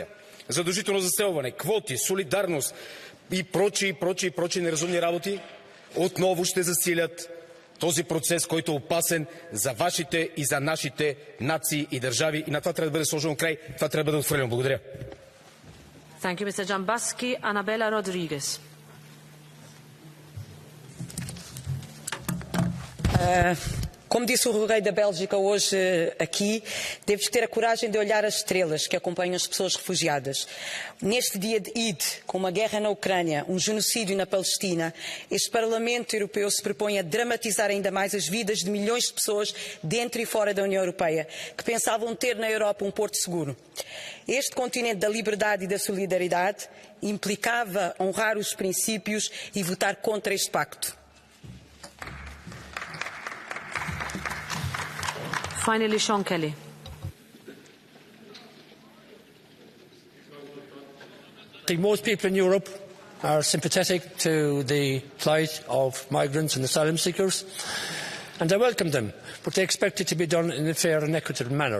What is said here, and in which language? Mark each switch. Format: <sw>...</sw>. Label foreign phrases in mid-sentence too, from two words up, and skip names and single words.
<bg>Задължително заселване, квоти, солидарност и прочи неразумни работи отново ще засилят този процес, който е опасен за вашите и за нашите нации и държави. И на това трябва да бъде сложено край. Това трябва да бъде отхвърлено. Благодаря.</bg> <en>Thank you, Mr. Jambaski. Anabela Rodrigues.</en> <pt>Como disse o rei da Bélgica hoje aqui, temos que ter a coragem de olhar as estrelas que acompanham as pessoas refugiadas. Neste dia de Eid, com uma guerra na Ucrânia, um genocídio na Palestina, este Parlamento Europeu se propõe a dramatizar ainda mais as vidas de milhões de pessoas dentro e fora da União Europeia, que pensavam ter na Europa um porto seguro. Este continente da liberdade e da solidariedade implicava honrar os princípios e votar contra este pacto.</pt> <en>Finally, Sean Kelly. I think most people in Europe are sympathetic to the plight of migrants and asylum seekers, and I welcome them, but they expect it to be done in a fair and equitable manner.</en>